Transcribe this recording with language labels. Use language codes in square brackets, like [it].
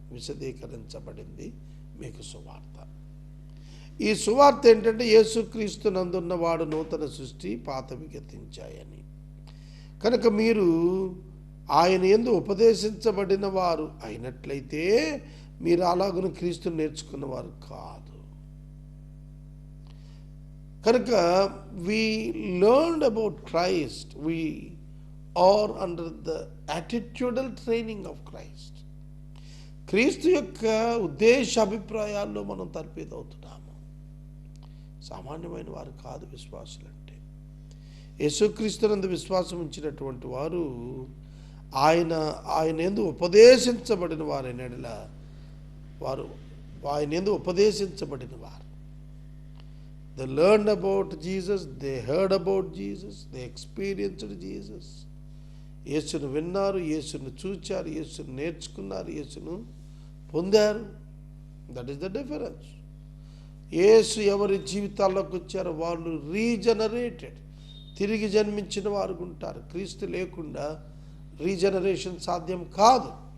[te] విశదీకరించబడింది మీకు సువార్త. ఈ సువార్త ఏంటంటే యేసుక్రీస్తు నందున్నవాడు నూతన సృష్టి, పాతవి గతించాయని. కనుక మీరు ఆయన యందు ఉపదేశించబడిన వారు అయినట్లయితే మీరు అలాగను క్రీస్తుని నేర్చుకున్నవారు కాదు. [en] కనుక we learned about Christ, we are under the attitudinal training of Christ. [te] క్రీస్తు యొక్క ఉద్దేశ అభిప్రాయాల్లో మనం తర్పీదవుతున్నాము. సామాన్యమైన వారు కాదు విశ్వాసులు అంటే. యేసుక్రీస్తునందు విశ్వాసం ఉంచినటువంటి వారు ఆయన యందు ఉపదేశించబడిన వారైన యెడల వారు ఆయన యందు ఉపదేశించబడిన వారు. [en] They learned about Jesus, they heard about Jesus, they experienced Jesus. [te] యేసును విన్నారు, యేసును చూచారు, యేసును నేర్చుకున్నారు, యేసును పొందారు. [en] That is the difference. [te] యేసు ఎవరి జీవితాల్లోకి వచ్చారో వాళ్ళు రీజనరేటెడ్, తిరిగి జన్మించిన వారు ఉంటారు. క్రీస్తు లేకుండా రీజనరేషన్ సాధ్యం కాదు.